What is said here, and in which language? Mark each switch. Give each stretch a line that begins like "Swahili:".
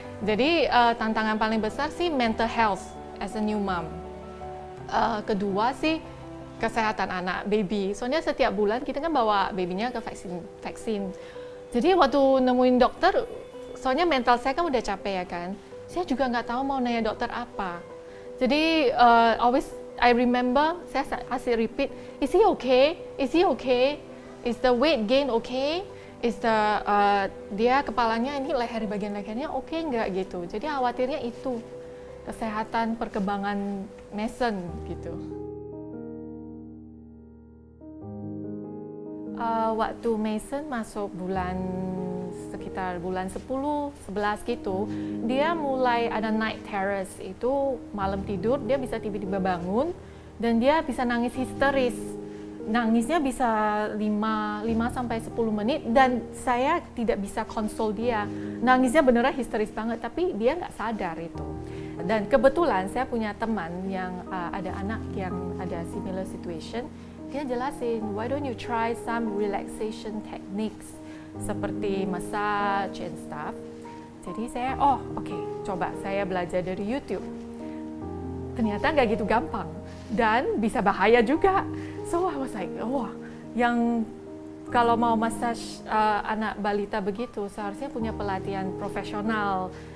Indonesian: Jadi tantangan paling besar sih mental health
English: as a new mom.
Indonesian: Kedua sih kesehatan anak, baby. Soalnya setiap bulan kita kan bawa babynya ke vaksin. Jadi waktu nemuin dokter, soalnya mental saya kan udah capek ya kan. Saya juga nggak tahu mau nanya dokter apa. Jadi
English: always I remember,
Indonesian: saya asik
English: repeat, is he okay? Is he okay? Is the weight gain okay? Is the
Indonesian: dia kepalanya ini bagian lehernya okay nggak gitu. Jadi khawatirnya itu kesehatan perkembangan Mason gitu. Waktu Mason masuk sekitar bulan 10, 11 gitu, dia mulai ada night terrors, itu malam tidur dia bisa tiba-tiba bangun dan dia bisa nangis histeris. Nangisnya bisa 5-10 menit dan saya tidak bisa konsol dia. Nangisnya beneran histeris banget, tapi dia nggak sadar itu. Dan kebetulan saya punya teman yang ada anak yang ada
English: similar situation.
Indonesian: Dia jelasin,
English: why don't you try some relaxation techniques
Indonesian: seperti
English: massage and stuff.
Indonesian: Jadi saya, coba saya belajar dari YouTube. Ternyata nggak gitu gampang dan bisa bahaya juga.
English: So I was like,
Indonesian: yang kalau mau massage anak balita begitu seharusnya punya pelatihan profesional.